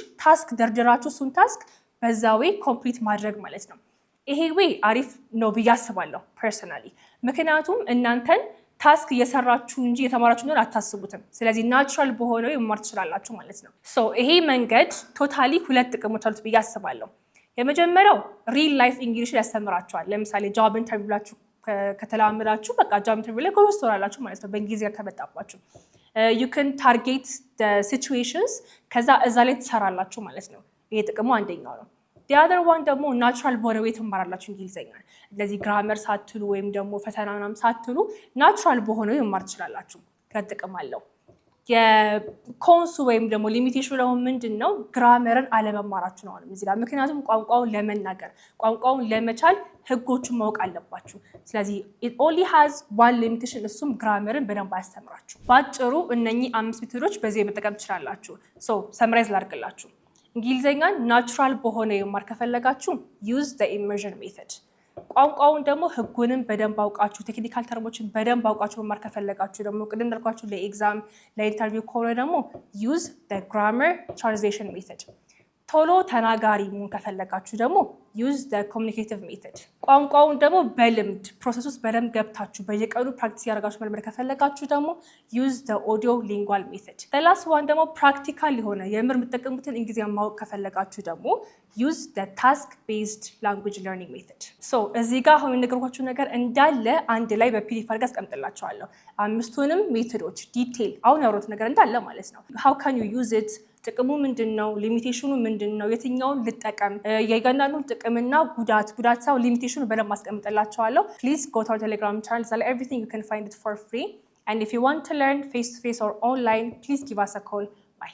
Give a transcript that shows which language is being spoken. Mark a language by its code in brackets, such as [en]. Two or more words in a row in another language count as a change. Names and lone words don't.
[am] ታስክ ደርድራችሁ እሱን ታስክ በዛ [en] way complete [am] ማድረግ ማለት ነው። ይሄ ዌይ አሪፍ ነው ብዬ አስባለሁ ፐርሰናሊ። ምክንያቱም እናንተን ታስክ እየሰራችሁ እንጂ የተማራችሁ እንደሆነ አታስቡትም። ስለዚህ ናቹራል በሆነው መማር ትችላላችሁ ማለት ነው። ሶ ይሄ መንገድ ቶታሊ ሁለት ጥቅሞች አሉት ብዬ አስባለሁ። የመጀመሪያው [en] real life English [am] ያስተምራችኋል። ለምሳሌ [en] job interview [am] ብላችሁ ከተለማመዳችሁ በቃ [en] job interview [am] ላይ ጎበዝ ትሆናላችሁ ማለት ነው፣ በእንግሊዝኛ ከመጣባችሁ። [en] you can target the situations [am] ከዛ እዛ ላይ ትሰራላችሁ ማለት ነው። ይሄ ጥቅሙ አንደኛው ነው። [en] the other one [am] ደግሞ ናቹራል በሆነ ወይ ትማራላችሁ እንግሊዘኛ። ስለዚህ ግራመር ሳትሉ ወይም ደግሞ ፈተና ምናምን ሳትሉ ናቹራል በሆነ ወይ መማር ትችላላችሁ። ከጥቅም አለው። የኮንሱ ወይም ደግሞ ሊሚቴሽኑ ደግሞ ምንድን ነው? ግራመርን አለመማራችሁ ነው እዚህ ጋር። ምክንያቱም ቋንቋውን ለመናገር ቋንቋውን ለመቻል ህጎቹን ማወቅ አለባችሁ። ስለዚህ [en] it only has one limitation፣ [am] እሱም ግራመርን በደንብ አያስተምራችሁ። ባጭሩ እነኚህ 5 ሜቶዶች በዚህ መጠቀም ትችላላችሁ። ሰምራይዝ ላድርግላችሁ። እንግሊዘኛን ናቹራል በሆነ መማር ከፈለጋችሁ [en] use the immersion method። [am] ቋንቋውን ደግሞ ህጉንም በደንብ አውቃችሁ [en] technical terms [am] በደንብ አውቃችሁ መማር ከፈለጋችሁ ደግሞ ቅድም እንዳልኳችሁ ለኤግዛም ለኢንተርቪው ከሆነ ደግሞ [en] use the grammar translation method። [am] ቶሎ ተናጋሪ መሆን ከፈለጋችሁ ደግሞ [en] use the communicative method። [am] ቋንቋውን ደግሞ በልምድ ፕሮሰስ ውስጥ በደንብ ገብታችሁ በየቀኑ ፕራክቲስ ያደርጋችሁ መልመድ ከፈለጋችሁ ደግሞ [en] use the audio lingual method። the last one [am] ደግሞ ፕራክቲካል የሆነ የምር የምትጠቀሙትን እንግሊዝኛ ማወቅ ከፈለጋችሁ ደግሞ [en] use the task based language learning method። [am] እዚህ ጋር አሁን የነገርኳችሁ ነገር እንዳለ አንድ ላይ በፒዲኤፍ አድርጌ አስቀምጥላችኋለሁ። 5ቱንም ሜቶዶች ዲቴይል አሁን ያወራሁት ነገር እንዳለ ማለት ነው። [en] how can you use it፣ [am] ጥቅሙ ምንድን ነው፣ ሊሚቴሽኑ ምንድን ነው፣ የትኛውን ልጠቀም፣ የእያንዳንዱን ጥቅምና ጉዳት ሳይሆን ሊሚቴሽኑ በደንብ አስቀምጥላችኋለሁ። [en] ፕሊዝ go to our Telegram channel, everything you can find it for free, and if you want to learn face to face or online, please give us a call.